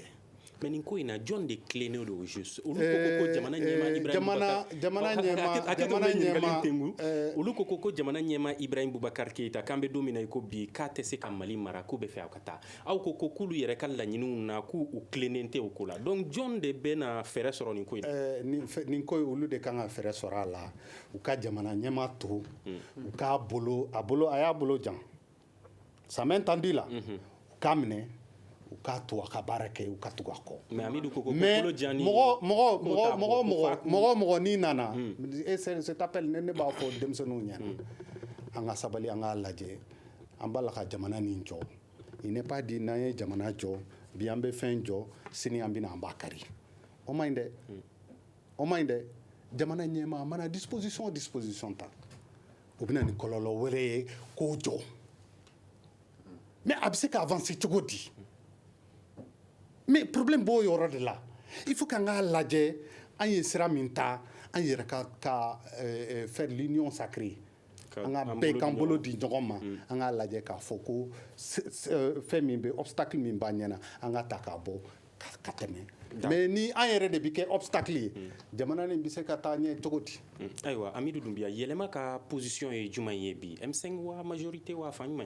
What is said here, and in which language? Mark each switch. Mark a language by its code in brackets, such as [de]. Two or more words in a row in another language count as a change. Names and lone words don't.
[bm] mais nin ko in na jɔn de tilennen don juste olu ko jamana ɲɛmaa Ibrahim olu ko jamana ɲɛmaa Ibrahim Boubacar Keita k'an bɛ don min na i ko bi k'a tɛ se ka Mali mara k'u bɛ fɛ aw ka taa aw ko k'olu yɛrɛ ka laɲiniw na k'u tilennen tɛ o ko la donc jɔn de bɛ na fɛɛrɛ sɔrɔ nin ko in na nin ko olu de kan ka fɛɛrɛ sɔrɔ a la u ka jamana ɲɛmaa to u k'a a y'a bolo jan [fr] ça m'est entendu là [bm] u k'a minɛ u k'a to a ka baara kɛ u ka tugu a kɔ mais mɔgɔ n'i nana [fr] cet appel [bm] ne b'a fɔ denmisɛnninw ɲɛna an ka sabali an k'a lajɛ an b'a la ka jamana nin jɔ [fr] il n'est pas dit [bm] n'an ye jamana jɔ bi an bɛ fɛn jɔ sini an bɛna an b'a kari o ma ɲi dɛ jamana ɲɛmaa mana disposition ta o bɛna ni kɔlɔlɔ wɛrɛ ye k'o jɔ mais a bɛ se ka avancer cogo di [fr] mais problème [bm] b'o yɔrɔ de la [fr] il faut [bm] qu'an k'a lajɛ an ye sira min ta an yɛrɛ ka [fr] faire l'union sacrée [bm] an ka bɛɛ k'an bolo di ɲɔgɔn ma an k'a lajɛ k'a fɔ ko fɛn min bɛ obstacle min b'a ɲɛna an ka ta k'a bɔ ka tɛmɛ mais ni an yɛrɛ de bɛ kɛ obstacle ye jamana nin bɛ se ka taa ɲɛ cogo di ayiwa Amidou Doumbia yɛlɛma ka position ye jumɛn ye bi M5 wa majorité wa fan jumɛn